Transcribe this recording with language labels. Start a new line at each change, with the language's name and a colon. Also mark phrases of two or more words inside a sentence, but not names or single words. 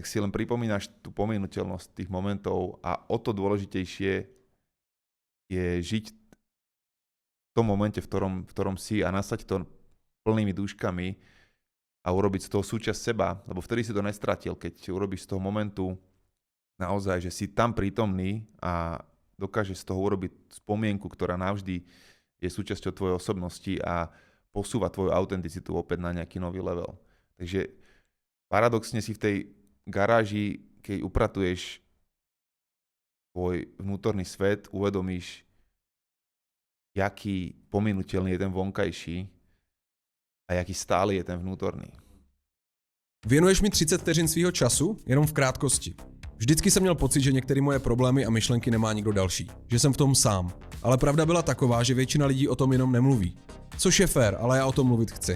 Slovak: si len pripomínaš tú pominuteľnosť tých momentov a o to dôležitejšie je žiť v tom momente, v ktorom si a nasať to plnými dúškami a urobiť z toho súčasť seba, lebo vtedy si to nestratil, keď urobíš z toho momentu naozaj, že si tam prítomný a dokážeš z toho urobiť spomienku, ktorá navždy je súčasťou tvojej osobnosti a posúva tvoju autenticitu opäť na nejaký nový level. Takže paradoxne si v tej garáži, keď upratuješ tvoj vnútorný svet, uvedomíš, jaký pominuteľný je ten vonkajší a jaký stály je ten vnútorný.
Czech: Věnuješ mi 30 vteřin svýho času? Jenom v krátkosti. Vždycky jsem měl pocit, že některé moje problémy a myšlenky nemá nikdo další. Že jsem v tom sám. Ale pravda byla taková, že většina lidí o tom jenom nemluví. Což je fér, ale já o tom mluvit chci.